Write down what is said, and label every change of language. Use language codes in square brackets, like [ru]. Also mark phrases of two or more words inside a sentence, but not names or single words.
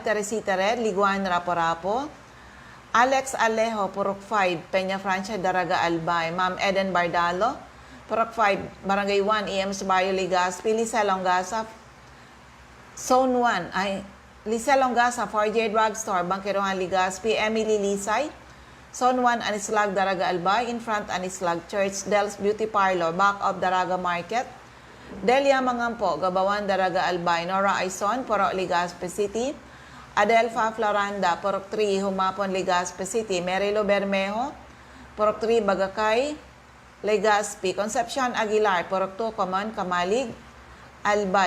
[en] Teresita Red, Liguan, Rapo-Rapo. Alex Alejo, Purok 5, Peña Francia, Daraga, Albay. Ma'am Eden Bardalo, Purok 5, Barangay 1, EMS Bayo, Legazpi. Lisa Longasa, Zone 1, Lisa Longasa, 4J Drugstore, Bangkirohan, Legazpi. Emily Lisay, Zone 1, Anislag, Daraga, Albay. In front, Anislag Church. Del's Beauty Parlor, back of Daraga Market. Delia Mangampo, Gabawan, Daraga, Albay. Nora Aison, Purok, Legazpi City. Adelfa Floranda, Purok 3, Humapon, Legazpi City. Merilo Bermejo, Purok 3, Bagakay, Legazpi. Concepcion Aguilar, Purok 2, Common, Kamalig, Albay.